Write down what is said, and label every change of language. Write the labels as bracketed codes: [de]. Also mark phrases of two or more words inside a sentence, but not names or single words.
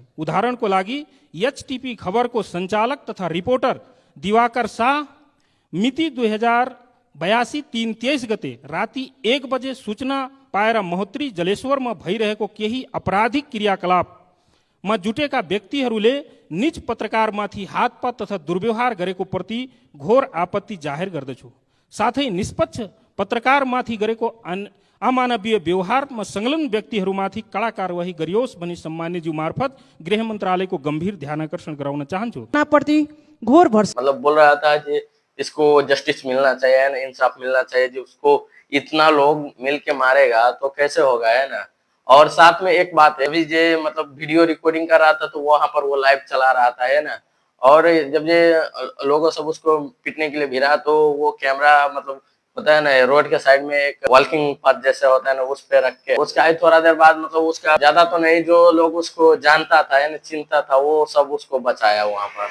[ne] उदाहरणको लागि एचटीपी खबरको सञ्चालक तथा रिपोर्टर दिवाकर शाह मिति 2082 3-23 गते राति 1 बजे सूचना पाएर महोत्तरी जलेश्वरमा भइरहेको केही आपराधिक क्रियाकलापमा जुटेका व्यक्तिहरूले निज पत्रकारमाथि हातपात तथा दुर्व्यवहार गरेको प्रति घोर आपत्ति जाहेर गर्दछु। साथै निष्पक्ष पत्रकारमाथि गरेको अमानवीय व्यवहारमा संलग्न व्यक्तिहरूमाथि कड़ा कारवाही गरियोस् भनी सम्मान्यज्यू मार्फत गृह मन्त्रालयको गम्भीर ध्यानकर्षण गराउन चाहन्छु। प्रति घोर भरोसा [hi] मतलब बोल रहा था कि इसको जस्टिस मिलना चाहिए ना, इंसाफ मिलना चाहिए, जो उसको इतना लोग मिल के मारेगा तो कैसे होगा है ना। और साथ में एक बात है, अभी जे मतलब [en] video recording [hi] कर रहा था तो वहां पर वो लाइव चला रहा था, है ना। और जब ये लोगों सब उसको पीटने के लिए भिड़ा तो वो कैमरा मतलब होता है ना रोड के साइड में एक [en] walking path [hi] जैसे होता है ना, उस पे रख के उसका आई थोड़ा देर बाद मतलब उसका ज्यादा तो नहीं, जो लोग उसको जानता था है ना, चिंता था, वो सब उसको बचाया वहां पर।